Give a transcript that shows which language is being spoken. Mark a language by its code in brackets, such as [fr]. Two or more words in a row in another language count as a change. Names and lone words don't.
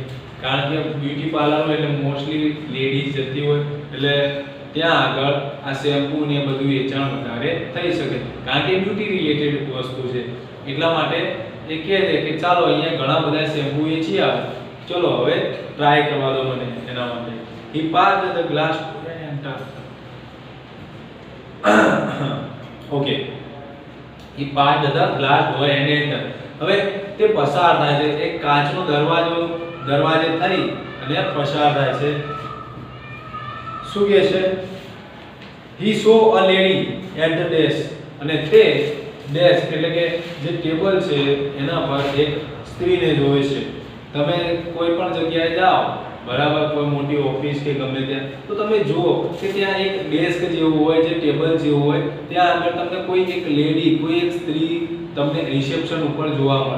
[gu] કારણ કે [en] beauty parlour [gu] હોય એટલે [en] mostly ladies [gu] જતી હોય એટલે ત્યાં આગળ આ શેમ્પૂ ને બધું વેચાણ વધારે થઈ શકે, કારણ કે [en] beauty related [gu] વસ્તુ છે. એટલા માટે એ કહે છે કે ચાલો અહીંયા ઘણા બધા શેમ્પૂ વેચી આવે, ચલો હવે ટ્રાય કરવા દો મને. એના માટે [en] he passed the glass to an enter. Okay, he passed the glass door and enter. [gu] હવે તે પસાર થાય છે, એક કાચનો દરવાજે થઈ અને પસાર થાય છે. શું કહે છે? [en] he saw a lady at the desk. [gu] અને તે ડેસ્ક એટલે કે જે ટેબલ છે એના પર એક સ્ત્રીને જોવે છે. તમે કોઈ પણ જગ્યાએ જાઓ બરાબર, કોઈ મોટી ઓફિસ કે ગમે ત્યાં, તો તમે જુઓ કે ત્યાં એક ડેસ્ક જેવું હોય છે, ટેબલ જેવું હોય, ત્યાં આગળ તમને કોઈ એક લેડી, કોઈ એક સ્ત્રી તમને રિસેપ્શન ઉપર જોવા મળે.